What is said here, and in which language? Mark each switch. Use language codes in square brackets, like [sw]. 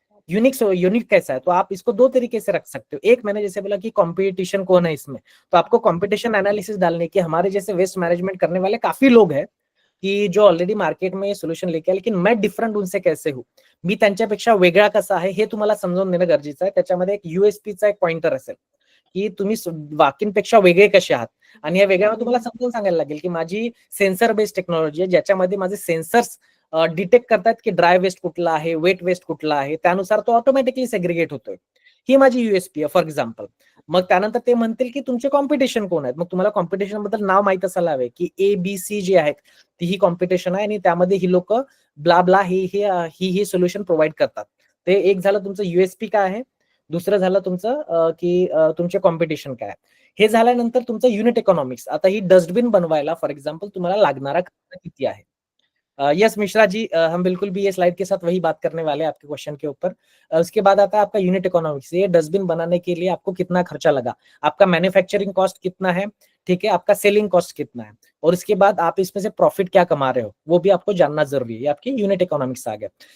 [hi] Unique कैसा है, तो आप इसको 2 तरीके से रख सकते हो। एक मैंने जैसे बोला कि कंपटीशन कौन है इसमें, तो आपको कंपटीशन एनालिसिस डालने की, हमारे जैसे वेस्ट मैनेजमेंट करने वाले काफी लोग हैं की जो ऑलरेडी मार्केट में सोल्युशन लेके, लेकिन मैं डिफरंट उनसे कैसे हूँ, [mr] मी त्यांच्यापेक्षा वेगळा कसा आहे हे तुम्हाला समजून देणं गरजेचं आहे। त्याच्यामध्ये एक यूएसपीचा एक पॉइंटर असेल की तुम्ही बाकींपेक्षा वेगळे कसे आहात, आणि या वेगळ्यामध्ये तुम्हाला समजून सांगायला लागेल की माझी सेन्सर बेस्ड टेक्नॉलॉजी आहे, ज्याच्यामध्ये माझे सेन्सर्स डिटेक्ट करतात की ड्राय वेस्ट कुठला आहे, वेट वेस्ट कुठला आहे, त्यानुसार तो ऑटोमॅटिकली सेग्रिगेट होतोय। ही माझी यूएसपी आहे फॉर एक्झाम्पल। मग त्यानंतर ते म्हणतील की तुमचे कॉम्पिटिशन कोण आहेत, मग तुम्हाला कॉम्पिटिशन बद्दल नाव माहित असायला हवे की ABC जे आहेत ती ही कॉम्पिटिशन आहे आणि त्यामध्ये ही लोक ब्ला ब्ला ही सोल्युशन प्रोव्हाइड करतात। ते एक झालं तुमचं यूएसपी काय आहे, दुसरं झालं तुमचं की तुमचे कॉम्पिटिशन काय आहे। हे झाल्यानंतर तुमचं युनिट इकॉनॉमिक्स, आता ही डस्टबिन बनवायला फॉर एग्जाम्पल तुम्हाला लागणारा खर्च किती आहे। [hi] यस मिश्रा जी, हम बिल्कुल भी ये स्लाइड के साथ वही बात करने वाले हैं आपके क्वेश्चन के ऊपर। उसके बाद आता है आपका यूनिट इकोनॉमिक्स, ये डस्टबिन बनाने के लिए आपको कितना खर्चा लगा, आपका मैन्युफैक्चरिंग कॉस्ट कितना है, ठीक है, आपका सेलिंग कॉस्ट कितना है, और इसके बाद आप इसमें से प्रॉफिट क्या कमा रहे हो वो भी आपको जानना जरूरी है। ये आपकी यूनिट इकोनॉमिक्स आ गया।